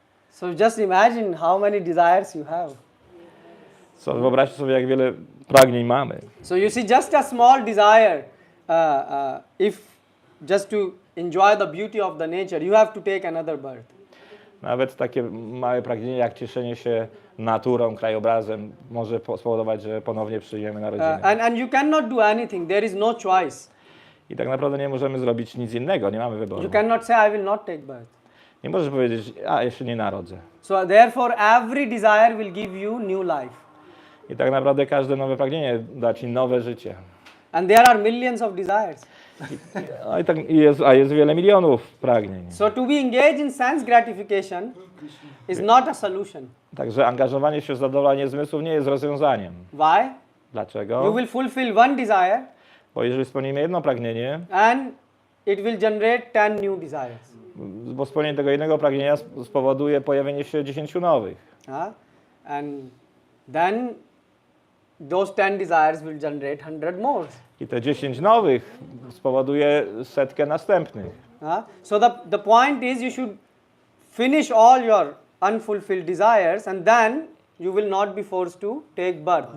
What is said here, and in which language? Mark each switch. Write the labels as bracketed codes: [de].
[en] So just imagine how many desires you have. [pl] Co, wyobraźcie sobie, jak wiele pragnień mamy. [en] So you see, just a small desire, if just to enjoy the beauty of the nature, you have to take another birth. [pl] Nawet takie małe pragnienie, jak cieszenie się naturą, krajobrazem, może spowodować, że ponownie przyjmiemy narodziny. [en] And you cannot do anything. There is no choice. [pl] I tak naprawdę nie możemy zrobić nic innego, nie mamy wyboru. [en] You cannot say, I will not take birth. [pl] Nie możesz powiedzieć, a ja się nie narodzę. [en] So therefore, every desire will give you new life. [pl] I tak naprawdę każde nowe pragnienie da ci nowe życie. [en] And there are millions of desires. [pl] A jest wiele milionów pragnień. [en] So to be engaged in sense gratification is not a solution. [pl] Także angażowanie się w zadowolenie zmysłów nie jest rozwiązaniem. [en] Why? [pl] Dlaczego? [en] You will fulfill one desire [pl] Bo jeżeli spełnimy jedno pragnienie, [en] and it will generate 10 new desires. [pl] bo spełnienie tego jednego pragnienia spowoduje pojawienie się 10 nowych. [en] And then those 10 desires will generate 100 more. [pl] I te 10 nowych spowoduje setkę następnych. [en] So the point is, you should finish all your unfulfilled desires, and then you will not be forced to take birth.